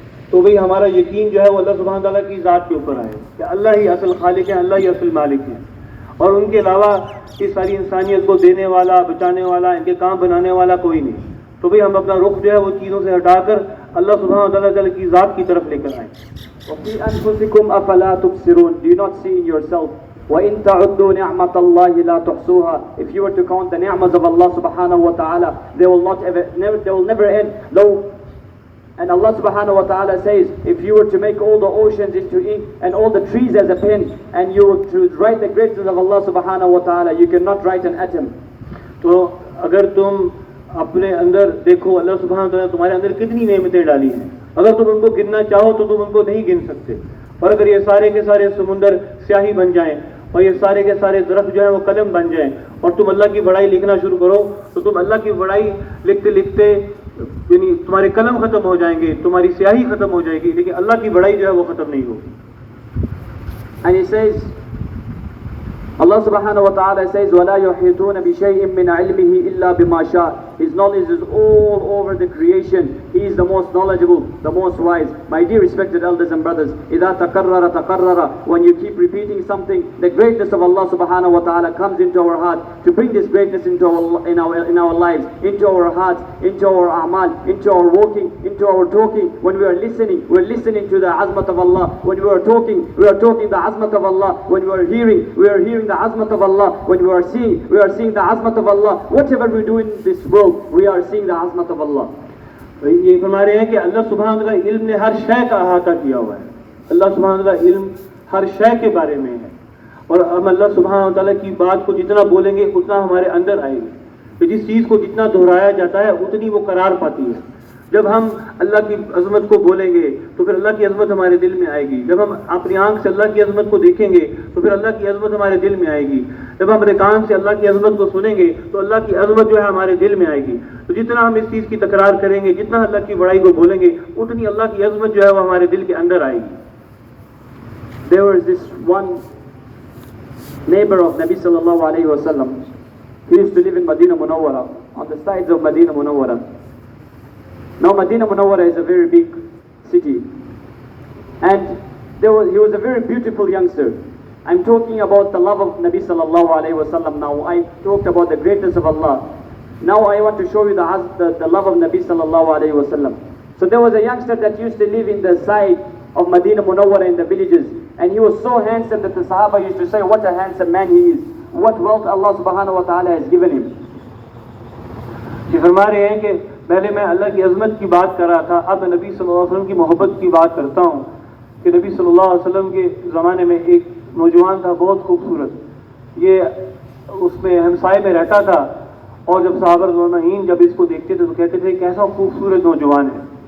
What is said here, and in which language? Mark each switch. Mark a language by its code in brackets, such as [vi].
[hi] तो भाई हमारा यकीन जो है वो अल्लाह सुब्हान तआला की ज़ात के ऊपर आए कि अल्लाह ही असल खालिक है, अल्लाह ही असल मालिक है और उनके अलावा इस सारी इंसानियत को देने वाला, बचाने वाला, इनके काम बनाने वाला कोई नहीं। तो भाई हम अपना रुख जो है वो चीज़ों से हटाकर अल्लाह सुब्हान तआला की ज़ात की तरफ लेकर आए। [ar] وَفِي أَنفُسِكُمْ أَفَلَا تُبْصِرُونَ. [en] Do you not see in yourself? [ar] وَإِن تَعُدُّوا نِعْمَةَ اللَّهِ لَا تُحْصُوهَا. [en] If you were to count the ni'mas of Allah subhanahu wa ta'ala, they will never end. Though, and Allah subhanahu wa ta'ala says, if you were to make all the oceans into ink and all the trees as a pen, and you were to write the greatness of Allah subhanahu wa ta'ala, you cannot write an atom. [hi] तो अगर तुम अपने अंदर देखो अल्लाह सुब्हान तआला तुम्हारे अंदर कितनी नेमतें डाली हैं, अगर तुम उनको गिनना चाहो तो तुम उनको नहीं गिन सकते। और अगर ये सारे के सारे समुंदर स्याही बन जाएं और ये सारे के सारे दरख्त जो है वो कलम बन जाएं और तुम अल्लाह की बड़ाई लिखना शुरू करो तो तुम अल्लाह की बड़ाई लिखते लिखते यानी तुम्हारे कलम खत्म हो जाएंगे, तुम्हारी स्याही खत्म हो जाएगी, लेकिन अल्लाह की बड़ाई जो है वो खत्म नहीं होगी। [en] And He says, Allah subhanahu wa ta'ala says, [ar] وَلَا يُحِيطُونَ بِشَيْءٍ مِّنْ عِلْمِهِ إِلَّا بِمَا شَاءَ. [en] His knowledge is all over the creation. He is the most knowledgeable, the most wise. My dear respected elders and brothers, [ar] إِذَا تَكَرَّرَ تَكَرَّرَ. [en] When you keep repeating something, the greatness of Allah subhanahu wa ta'ala comes into our heart. To bring this greatness into in our lives, into our hearts, into our a'mal, into our walking, into our talking. When we are listening, we're listening to the azmat of Allah. When we are talking the azmat of Allah. When we are hearing the azmat of Allah. When we are seeing the azmat of Allah. Whatever we do in this world, we are seeing the azmat of Allah. [hi] ये फरमा रहे हैं कि अल्लाह सुब्हान तआला इल्म ने हर शय का अहाता किया हुआ है। अल्लाह सुब्हान तआला इल्म हर शय के बारे में है और हम अल्लाह सुब्हान तआला की बात को जितना बोलेंगे उतना हमारे अंदर आएगी। तो जिस चीज़ को जितना दोहराया जाता है उतनी वो करार पाती है। जब हम अल्लाह की अज़मत को बोलेंगे तो फिर अल्लाह की अज़मत हमारे दिल में आएगी। जब हम अपनी आंख से अल्लाह की अज़मत को देखेंगे तो फिर अल्लाह की अज़मत हमारे दिल में आएगी। जब हम अपने कान से अल्लाह की अज़मत को सुनेंगे तो अल्लाह की अज़मत जो है हमारे दिल में आएगी। तो जितना हम इस चीज़ की तकरार करेंगे, जितना अल्लाह की बड़ाई को बोलेंगे, उतनी अल्लाह की अज़मत जो है वो हमारे दिल के अंदर आएगी। [en] There was this one neighbor of Nabi sallallahu alayhi wa sallam. He used to live in Medina Munawwara, on the sides of Medina Munawwara. Now Medina Munawwara is a very big city, and he was a very beautiful youngster. I'm talking about the love of Nabi sallallahu alayhi wa sallam now. I talked about the greatness of Allah. Now I want to show you the love of Nabi sallallahu alayhi wa sallam. So there was a youngster that used to live in the side of Medina Munawwara in the villages, and he was so handsome that the Sahaba used to say, what a handsome man he is, what wealth Allah subhanahu wa ta'ala has given him. [hi] ये फरमा रहे हैं कि पहले मैं अल्लाह की अज़मत की बात कर रहा था, अब मैं नबी सल्लल्लाहु अलैहि वसल्लम की मोहब्बत की बात करता हूँ कि नबी सल्लल्लाहु अलैहि वसल्लम के ज़माने में एक नौजवान था बहुत खूबसूरत। ये उसमें हमसाए में रहता था और जब सहाबा रज़ियल्लाहु जब इसको देखते थे तो कहते थे कैसा खूबसूरत नौजवान है।